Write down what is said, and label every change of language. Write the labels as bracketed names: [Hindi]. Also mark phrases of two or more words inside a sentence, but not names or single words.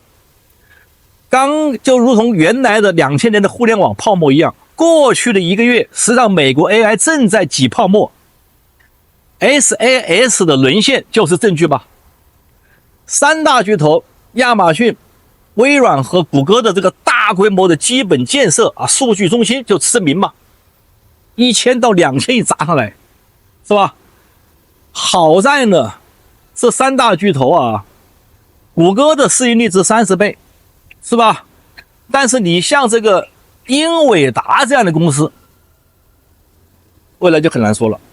[Chinese] 就如同原來的2000年的互聯網泡沫一樣，過去的1個月，實際上美國 AI 正在擠泡沫。SaaS 的淪陷就是證據吧。3大巨頭亞馬遜、微軟和谷歌的這個大規模的基本建設数據中心就馳名嘛。 1000到2000億砸上來，是吧？好在呢，這三大巨頭啊，谷歌的市盈率值30倍，是吧？但是你像這個英偉達這樣的公司，未來就很難說了。